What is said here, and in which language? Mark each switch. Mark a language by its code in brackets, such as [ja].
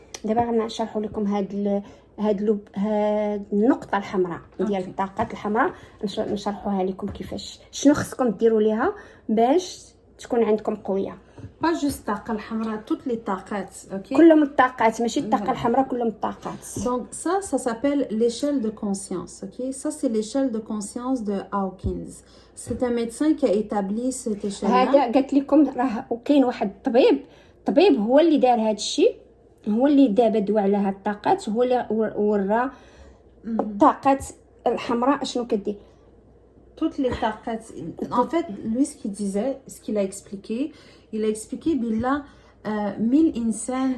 [ar] دابا غنشرحوا لكم هاد النقطه الحمراء ديال الطاقات الحمراء، نشرحوها لكم كيفاش شنو خصكم ديروا ليها باش تكون عندكم قويه. [fr] با جوست [ar] الطاقه الحمراء، [fr] توت لي طاقات. [ar] اوكي، كلهم الطاقات، ماشي الطاقه الحمراء، كلهم الطاقات. [fr] Donc ça s'appelle l'échelle de conscience, ok? Ça, c'est l'échelle de conscience de Hawkins. C'est un médecin qui a établi cette échelle-là. [ar] هذا قلت لكم راه وكاين واحد طبيب هو اللي دار هذا الشيء، هو اللي دابا دوا على هاد الطاقات، هو اللي ورا الطاقات الحمراء شنو كدير. [fr] Toutes les طاقات. En fait, lui, ce qu'il disait, ce qu'il a expliqué, il a expliqué بالله 1000 إنسان.